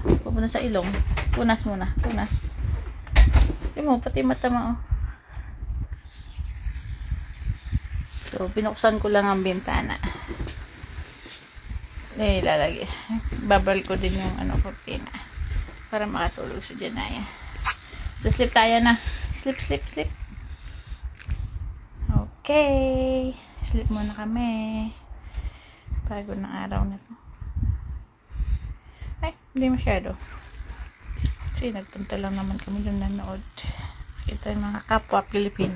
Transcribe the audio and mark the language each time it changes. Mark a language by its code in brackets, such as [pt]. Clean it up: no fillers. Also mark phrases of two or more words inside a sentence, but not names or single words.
[tl] Pupunta sa ilong. Punas muna. Punas. Hindi mo, pati mata mo, oh. So, binuksan ko lang ang bintana. Lalagay. Babal ko din yung kurtina para makatulog si Janaya. So, sleep tayo na. [en] Sleep. Okay. [tl] Sleep muna kami. Pagod ng araw na to. Ay, hindi masyado. Kasi nagpunta lang naman kami doon nanood. Kita yung mga kapwa Pilipino.